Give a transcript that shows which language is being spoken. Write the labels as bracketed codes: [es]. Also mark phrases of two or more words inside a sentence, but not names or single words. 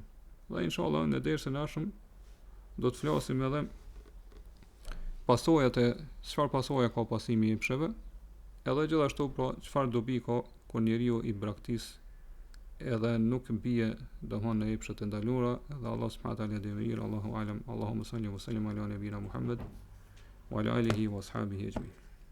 [sq] Dhe inshallah në dersën e ardhshëm do të flasim edhe pasojat e çfarë pasoja ka pasimi i epsheve, edhe gjithashtu pra çfarë dobi ka kur njeriu i braktis edhe nuk bie domthon në epshet e ndaluara, dhe Allah [ar] سبحانه وتعالى [sq] dhe mir, [ar] الله أعلم, اللهم صل وسلم على نبينا محمد وعلى آله وأصحابه أجمعين.